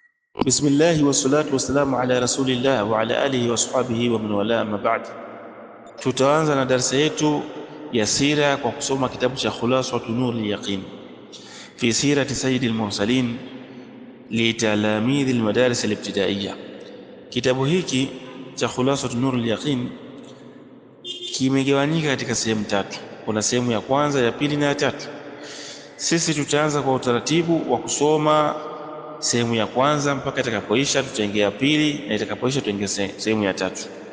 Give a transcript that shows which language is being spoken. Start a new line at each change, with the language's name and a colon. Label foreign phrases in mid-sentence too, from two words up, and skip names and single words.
Arabic: بسم الله والصلاة والسلام على رسول الله وعلى آله وصحبه ومن والى أما بعد.
Swahili: Tutaanza na darasa yetu ya sira kwa kusoma kitabu cha Khulasatu Nuril Yaqin fi sirati sayyidil mursalin li talamidhil madaris al-ibtidaiyya. Kitabu hiki cha Khulasatu Nuril Yaqin kimegawanyika katika sehemu tatu. Kuna sehemu ya kwanza, ya pili na ya tatu. Sisi tutaanza kwa utaratibu wa kusoma sehemu ya kwanza mpaka itakapoisha, tutaingia ya pili, na itakapoisha tutaingia sehemu ya tatu.